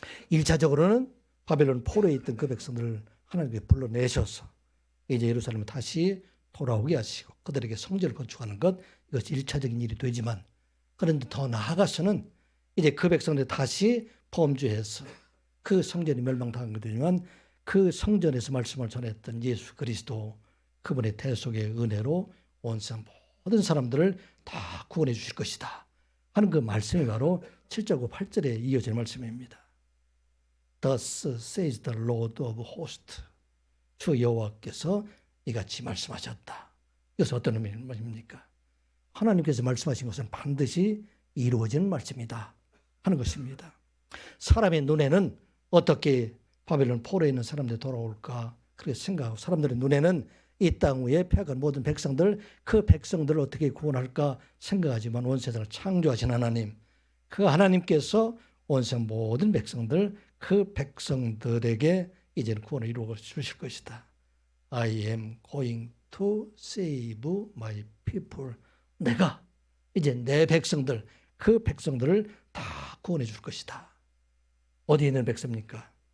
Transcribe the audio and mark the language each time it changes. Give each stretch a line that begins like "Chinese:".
Korean: 1차적으로는 바벨론 포로에 있던 그 백성들을 하나님께 불러내셔서 이제 예루살렘을 다시 돌아오게 하시고 그들에게 성전을 건축하는 것, 이것이 1차적인 일이 되지만 그런데 더 나아가서는 이제 그 백성들이 다시 범죄해서 그 성전이 멸망당한 거지만 그 성전에서 말씀을 전했던 예수 그리스도 그분의 대속의 은혜로 온 세상 모든 사람들을 다 구원해 주실 것이다 하는 그 말씀이 바로 7절과 8절에 이어질 말씀입니다.
English: Thus says the Lord of hosts.
Korean: 주 여호와께서 이같이 말씀하셨다. 이것은 어떤 의미입니까? 하나님께서 말씀하신 것은 반드시 이루어지는 말씀이다 하는 것입니다. 사람의 눈에는 어떻게 바벨론 포로에 있는 사람들이 돌아올까 그렇게 생각하고 사람들의 눈에는 이 땅 위에 패한 모든 백성들 그 백성들을 어떻게 구원할까 생각하지만 온 세상을 창조하신 하나님 그 하나님께서 온 세상 모든 백성들 그 백성들에게 이제는 구원을 이루어 주실 것이다.
English: I am going to save my people.
Korean: 내가 이제 내 백성들 그 백성들을 다 구원해 줄 것이다. 어디에 있는 백성입니까?